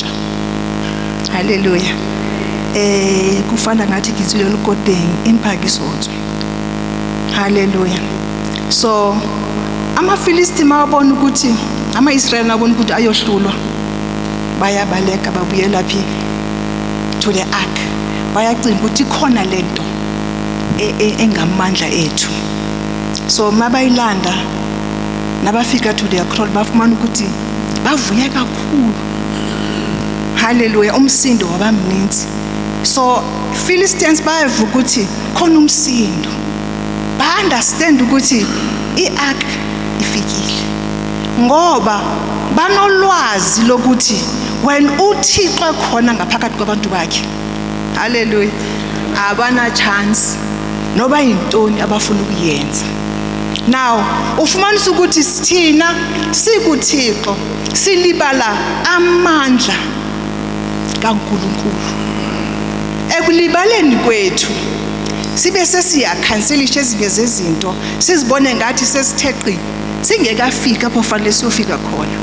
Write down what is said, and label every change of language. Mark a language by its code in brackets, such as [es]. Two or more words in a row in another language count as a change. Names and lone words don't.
[xh] Haleluya. Kufana ngathi ngizwile lukodeng imphakisotswe. Haleluya. So amaFilisti mawabona ukuthi amaIsrael nabona ukuthi ayohlulwa, bayabaleka babuyela phi [en] to the ark. [xh] Bayacinga ukuthi khona lento engamandla ethu. So mabayilanda nabafika [en] to their kraal [xh] bafumana ukuthi bavuya kakhulu. Haleluya, umsindo wabamninzi. So Philistines bayavuka ukuthi khona umsindo. Ba understand ukuthi iark ifikile. Ngoba banolwazi lokuthi when uThixo khona ngaphakathi kwabantu bakhe. Haleluya. Abana chance noba intoni abafuna ukuyenza. Now ufumanisa ukuthi sithina sikuThixo silibala amandla kaNkulunkulu. Ekulibaleni kwethu sibe sesiyakhanselisha ezinye zezinto sizibone ngathi sesitheqi singekafika apho fanele siyofika khona.